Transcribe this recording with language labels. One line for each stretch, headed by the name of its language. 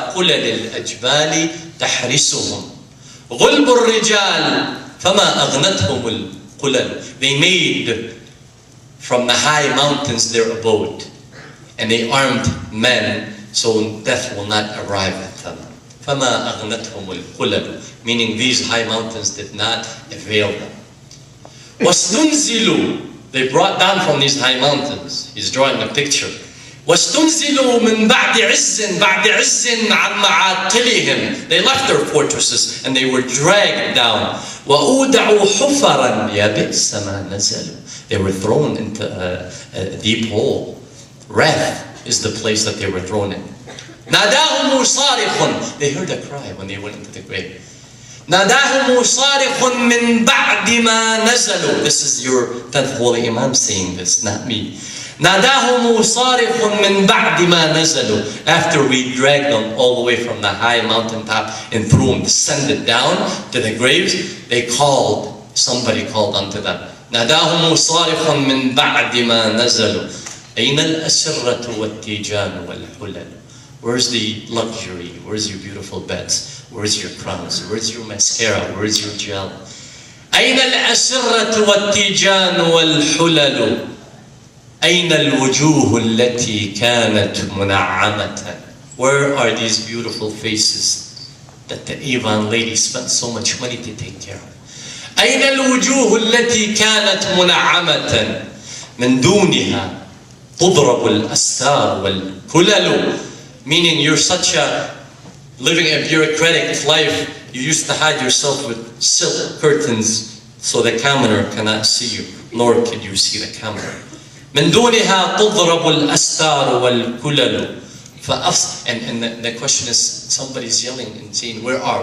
Arabic: قلل الأجبال تحرسهم غلب الرجال فما أغنتهم القلل.
English: They made from the high mountains their abode, and they armed men so death will not arrive at them.
Arabic: فما أغنتهم القلل,
English: meaning these high mountains did not avail them.
Arabic: واستنزلوا,
English: they brought down from these high mountains. He's drawing a picture.
Arabic: واستنزلوا من بعد عز عن معاقلهم.
English: They left their fortresses and they were dragged down.
Arabic: وأودعوا حفرا يبئس ما نزلوا.
English: They were thrown into a deep hole. Wrath is the place that they were thrown in.
Arabic: ناداهم صارخ.
English: They heard a cry when they went into the grave.
Arabic: ناداهم صارخ من بعد ما نزلوا.
English: This is your 10th Holy Imam saying this, not me.
Arabic: ناداهم صارخ من بعد ما نزلوا.
English: After we dragged them all the way from the high mountain top and threw them, descended down to the graves, they called, somebody called unto them.
Arabic: ناداهم صارخ من بعد ما نزلوا. أين الأسرة والتيجان والحلل.
English: Where's the luxury? Where's your beautiful beds? Where's your crowns? Where's your mascara? Where's your gel?
Arabic: أين الأسرة والتيجان والحلل. أين الوجوه التي كانت منعمة.
English: Where are these beautiful faces that the Avon lady spent so much money to take care of?
Arabic: أين الوجوه التي كانت منعمة. من دونها تضرب الأستار والكلل.
English: Meaning you're such a living a bureaucratic life, you used to hide yourself with silk curtains so the commoner cannot see you, nor can you see the commoner.
Arabic: من دونها تضرب الأستار والكلل.
English: And the question is, somebody's yelling and saying, where?